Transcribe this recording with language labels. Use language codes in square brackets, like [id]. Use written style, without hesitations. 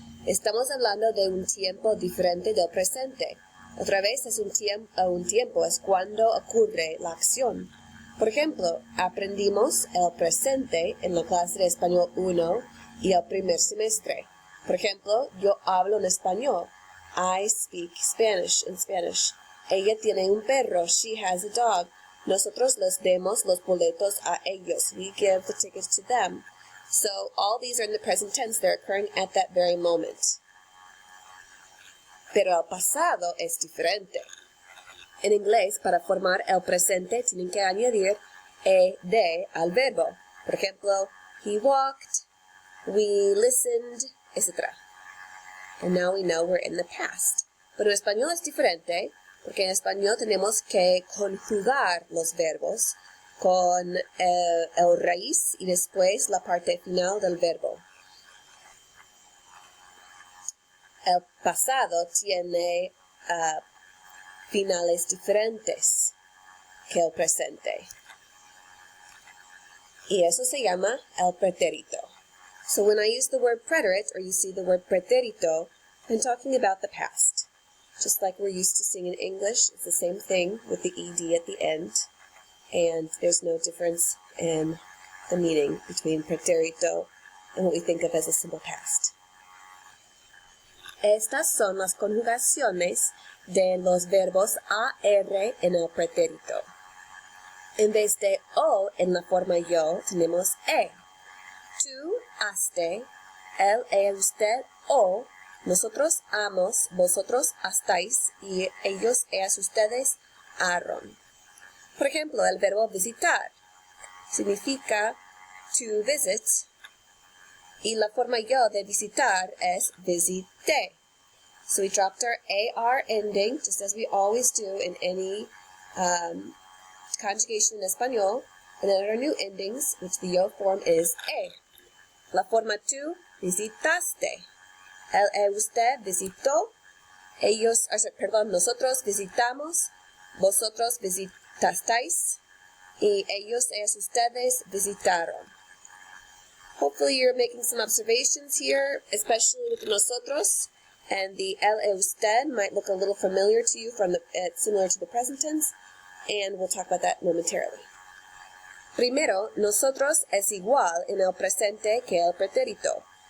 [es] Estamos hablando de un tiempo diferente del presente. Otra vez es un tiempo es cuando ocurre la acción. Por ejemplo, aprendimos el presente en la clase de español 1 y el primer semestre. Por ejemplo, yo hablo en español. [en] I speak Spanish in Spanish. [es] Ella tiene un perro. [en] She has a dog. [es] Nosotros les demos los boletos a ellos. [en] We give the tickets to them. So all these are in the present tense. They're occurring at that very moment. [es] Pero el pasado es diferente. En inglés, para formar el presente, tienen que añadir ed al verbo. Por ejemplo, [en] he walked, we listened, etc. And now we know we're in the past. [es] Pero en español es diferente, porque en español tenemos que conjugar los verbos con el raíz y después la parte final del verbo. El pasado tiene finales diferentes que el presente. Y eso se llama el pretérito. [en] So when I use the word preterite, or you see the word pretérito, I'm talking about the past. Just like we're used to seeing in English, it's the same thing with the ed at the end. And there's no difference in the meaning between pretérito and what we think of as a simple past. [es] Estas son las conjugaciones de los verbos AR en el pretérito. En vez de O en la forma yo, tenemos E. Tú haste, él, usted, o, nosotros hamos, vosotros hastáis, y ellos, ellas, ustedes, haron. Por ejemplo, el verbo visitar significa [en] to visit, [es] y la forma yo de visitar es visité. [en] So we dropped our AR ending, just as we always do in any conjugation in español, and then our new endings, which the yo form is E. [es] La forma tú, visitaste. Él, usted, visitó. Ellos, nosotros visitamos. Vosotros visitasteis. Y ellos, ellas, ustedes visitaron. [en] Hopefully you're making some observations here, especially with nosotros. And the él, usted might look a little familiar to you from similar to the present tense. And we'll talk about that momentarily. [es] Primero, nosotros es igual en el presente que el pretérito.